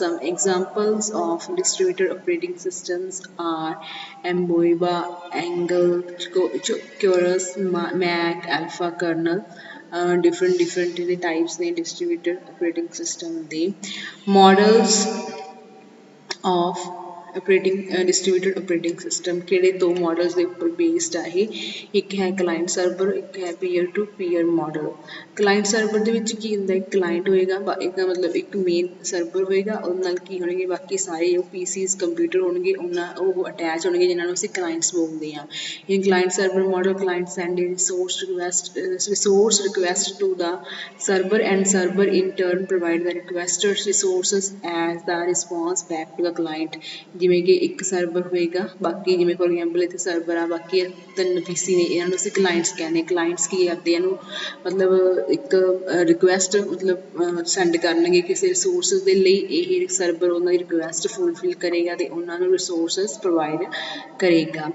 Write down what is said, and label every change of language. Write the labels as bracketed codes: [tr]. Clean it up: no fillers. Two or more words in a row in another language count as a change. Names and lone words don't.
[en] Some examples of distributed operating systems are Amoeba, Angle, Chorus, Mac, Alpha kernel। different ਇਹਦੇ types ਨੇ distributed operating system ਦੇ। models of distributed operating system [pa] ਕਿਹੜੇ ਦੋ ਮਾਡਲਸ ਦੇ ਉੱਪਰ ਬੇਸਡ ਆ ਇਹ, ਇੱਕ ਹੈ [en] client server, [pa] ਇੱਕ ਹੈ [en] peer to peer model. client server [pa] ਦੇ ਵਿੱਚ ਕੀ ਹੁੰਦਾ, ਇੱਕ ਕਲਾਇੰਟ ਹੋਏਗਾ, ਇਹਦਾ ਮਤਲਬ ਇੱਕ [en] main server [pa] ਹੋਏਗਾ, ਉਹਦੇ ਨਾਲ ਕੀ ਹੋਣਗੇ ਬਾਕੀ ਸਾਰੇ ਉਹ [en] PCs computer [pa] ਹੋਣਗੇ, ਉਹ ਅਟੈਚ ਹੋਣਗੇ ਜਿਨ੍ਹਾਂ ਨੂੰ ਅਸੀਂ ਕਲਾਇੰਟਸ ਬੋਲਦੇ ਹਾਂ। [en] in client server model, client send a resource request to the server and server in turn provide the requested resources as the response back to the client। [pa] ਜਿਵੇਂ ਕਿ ਇੱਕ ਸਰਵਰ ਹੋਏਗਾ, ਬਾਕੀ ਜਿਵੇਂ [en] for example [pa] ਇੱਥੇ ਸਰਵਰ ਆ, ਬਾਕੀ 3 PC ਨੇ, ਇਹਨਾਂ ਨੂੰ ਅਸੀਂ ਕਲਾਇੰਟਸ ਕਹਿੰਦੇ। ਕਲਾਇੰਟਸ ਕੀ ਕਰਦੇ, ਇਹਨੂੰ ਮਤਲਬ ਇੱਕ ਰਿਕੁਐਸਟ ਮਤਲਬ ਸੈਂਡ ਕਰਨਗੇ ਕਿਸੇ ਰਿਸੋਰਸਿਸ ਦੇ ਲਈ, ਇਹ ਸਰਵਰ ਉਹਨਾਂ ਦੀ [en] request fulfil [pa] ਕਰੇਗਾ ਅਤੇ ਉਹਨਾਂ ਨੂੰ [en] resources provide [pa] ਕਰੇਗਾ।